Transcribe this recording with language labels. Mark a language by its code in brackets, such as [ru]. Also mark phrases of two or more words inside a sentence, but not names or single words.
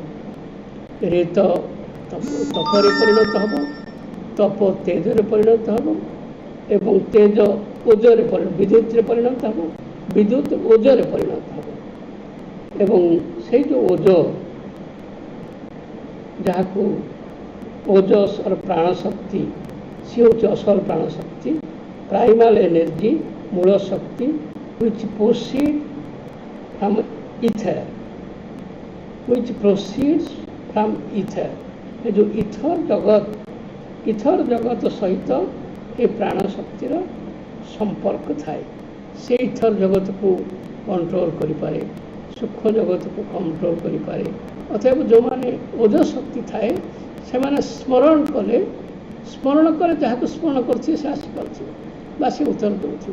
[or] ରେତ ତପରେ ପରିଣତ ହେବ, ତପ ତେଜରେ ପରିଣତ ହେବ, ଏବଂ ତେଜ ଓଜରେ ବିଦ୍ୟୁତରେ ପରିଣତ ହେବ, ବିଦ୍ୟୁତ ଓଜରେ ପରିଣତ ହେବ। ଏବଂ ସେଇ ଯେଉଁ ଓଜ, ଯାହାକୁ ଓଜସ୍ର ପ୍ରାଣଶକ୍ତି, ସିଏ ହେଉଛି ଅସଲ ପ୍ରାଣଶକ୍ତି, [en] primal energy, [or] ମୂଳ ଶକ୍ତି, [en] which proceed from ether, which proceeds from ether। [or] ଏ ଯେଉଁ ଇଥର ଜଗତ ସହିତ ଏ ପ୍ରାଣଶକ୍ତିର ସମ୍ପର୍କ ଥାଏ। ସେ ଇଥର ଜଗତକୁ କଣ୍ଟ୍ରୋଲ କରିପାରେ, ସୂକ୍ଷ୍ମ ଜଗତକୁ କଣ୍ଟ୍ରୋଲ କରିପାରେ। ଅତଏବ ଯେଉଁମାନେ ଓଜ ଶକ୍ତି ଥାଏ ସେମାନେ ସ୍ମରଣ କଲେ ଯାହାକୁ ସ୍ମରଣ କରୁଥିବେ ସେ ଆସିପାରୁଥିବେ ବା ସେ ଉତ୍ତର ଦେଉଥିବେ।